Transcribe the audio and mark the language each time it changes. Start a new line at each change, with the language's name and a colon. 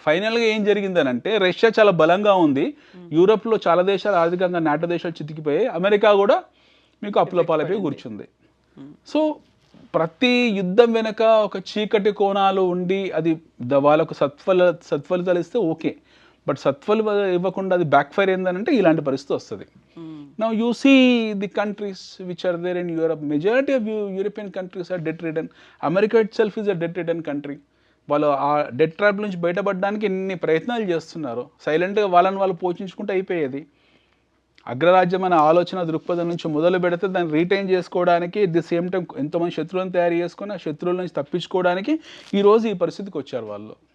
Telugu: ఫైనల్గా ఏం జరిగిందనంటే రష్యా చాలా బలంగా ఉంది, యూరోప్లో చాలా దేశాలు ఆర్థికంగా నాటో దేశాలు చితికిపోయి అమెరికా కూడా మీకు అప్పుల పాలైపోయి కూర్చుంది. సో ప్రతి యుద్ధం వెనక ఒక చీకటి కోణాలు ఉండి అది వాళ్ళకు సత్ఫలితాలు ఇస్తే ఓకే, బట్ సత్ఫలు ఇవ్వకుండా అది బ్యాక్ ఫైర్ ఏందనంటే ఇలాంటి పరిస్థితి వస్తుంది.
English: Now you see the countries which are there in Europe, majority of European countries are debt ridden. America itself is a debt ridden country.
Telugu: వాళ్ళు ఆ డెట్ ట్రాప్ నుంచి బయటపడడానికి ఎన్ని ప్రయత్నాలు చేస్తున్నారు. సైలెంట్గా వాళ్ళని వాళ్ళు పోషించుకుంటూ అయిపోయేది. అగ్రరాజ్యం అనే ఆలోచన దృక్పథం నుంచి మొదలు పెడితే దాన్ని రీటైన్ చేసుకోవడానికి
English: at the same time
Telugu: ఎంతోమంది శత్రువులను తయారు చేసుకొని ఆ శత్రువుల నుంచి తప్పించుకోవడానికి ఈరోజు ఈ పరిస్థితికి వచ్చారు వాళ్ళు.